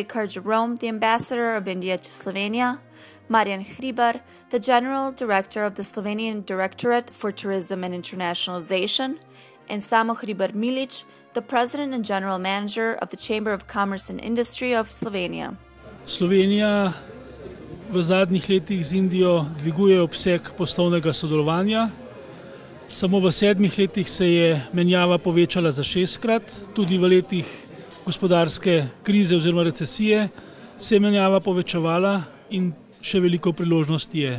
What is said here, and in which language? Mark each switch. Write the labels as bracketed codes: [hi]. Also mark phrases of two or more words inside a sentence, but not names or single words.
[en] Car Jerome, the ambassador of India to Slovenia, Marjan Hribar, the general director of the Slovenian Directorate for Tourism and Internationalization, and Samo Hribar Milic, the president and general manager of the Chamber of Commerce and Industry of Slovenia. [sl] Slovenija v zadnjih letih z Indijo dviguje obseg poslovnega sodelovanja. Samo v 7 letih se je menjava povečala za 6-krat, tudi v letih gospodarske krize oziroma recesije se je menjava povečevala in še veliko priložnosti je.